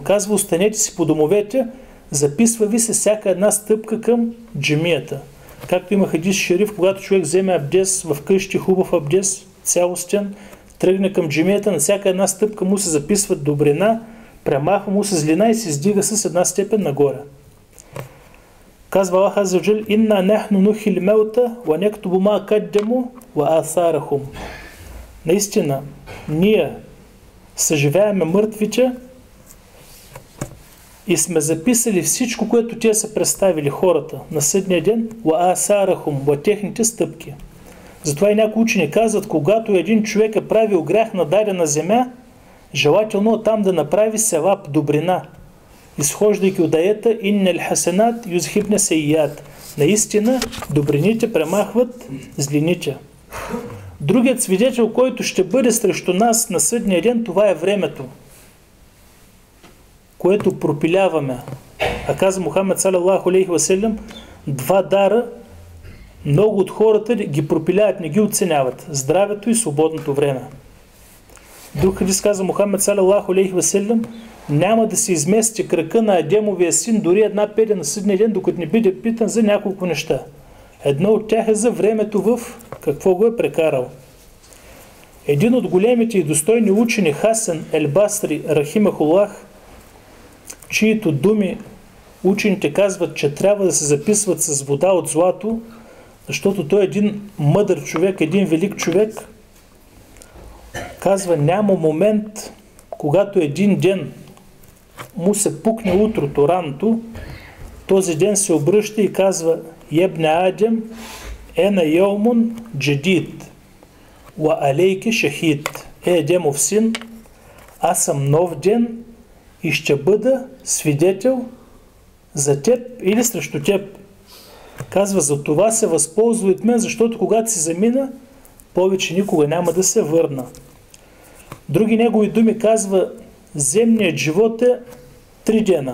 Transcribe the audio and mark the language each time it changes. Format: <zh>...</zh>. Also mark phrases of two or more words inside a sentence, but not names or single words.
<bg>Казва: останете си по домовете, записва ви се всяка една стъпка към джамията. Както има хадис шериф, когато човек вземе абдес в къщи, хубав абдес, цялостен, тръгне към джамията, на всяка една стъпка му се записва добрина, премахва му се злина и се издига с една степен нагоре.</bg> <ar>Казва الله عز وجل إنا نحن نحيي الموتى ونكتب ما قدموا وآثارهم.</ar> <bg>Наистина, ние съживяваме мъртвите и сме записали всичко, което те са представили хората на съдния ден,</bg> <ar>وآثارهم,</ar> <bg>ва техните стъпки. Затова и някои учени казват, когато един човек е правил грях на дадена земя, желателно там да направи севап, добрина, изхождайки от аята</bg> <ar>إن الحسنات يذهبن السيئات.</ar> <bg>Наистина, добрините премахват злините. Другият свидетел, който ще бъде срещу нас на съдния ден, това е времето, което пропиляваме. А каза Мухаммед</bg> <ar>صلى الله عليه وسلم,</ar> <bg>два дара много от хората ги пропиляват, не ги оценяват: здравето и свободното време. Друг хадис каза Мухаммед</bg> <ar>صلى الله عليه وسلم:</ar> <bg>няма да се измести крака на Адемовия син дори една педя на съдния ден, докато не бъде питан за няколко неща. Едно от тях е за времето в какво го е прекарал. Един от големите и достойни учени, Хасан ел-Басри рахимахуллах, чието думи учените казват, че трябва да се записват с вода от злато, защото той е един мъдър човек, един велик човек, казва: няма момент, когато един ден му се пукне утрото, раното, този ден се обръща и казва:</bg> <ar>ابن آدم، أنا يوم جديد, وعليك شهيد.</ar> <bg>Едемов син, аз съм нов ден и ще бъда свидетел за теб или срещу теб. Казва: за това се възползва от мен, защото когато си замина, повече никога няма да се върна. Други негови думи казва: земният живот е 3 дена.</bg>